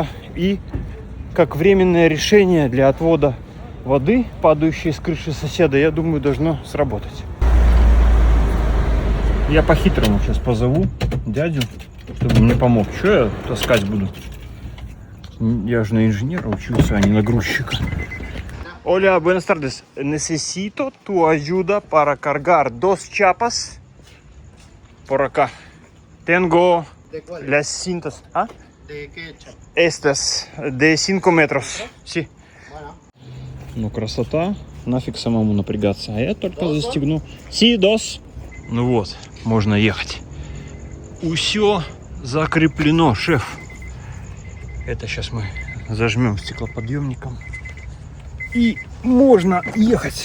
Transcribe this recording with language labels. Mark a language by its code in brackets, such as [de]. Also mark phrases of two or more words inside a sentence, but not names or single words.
[ru] И как временное решение для отвода воды, падающей с крыши соседа, я думаю, должно сработать. Я по-хитрому сейчас позову дядю, чтобы мне помог. Что я таскать буду? Я же на инженера учился, а не на грузчика. [es] Hola, buenas tardes. Necesito tu ayuda para cargar 2 chapas por acá. Tengo las cintas. ¿Ah? ¿De qué chapa? Estas, de 5 metros. Sí. Bueno. [ru] Ну, красота. Нафиг самому напрягаться. А я только [es] Dos, [ru] застегну. [es] Sí, dos. [ru] Ну вот, можно ехать. Усё закреплено, шеф. Это сейчас мы зажмем стеклоподъемником. И можно ехать.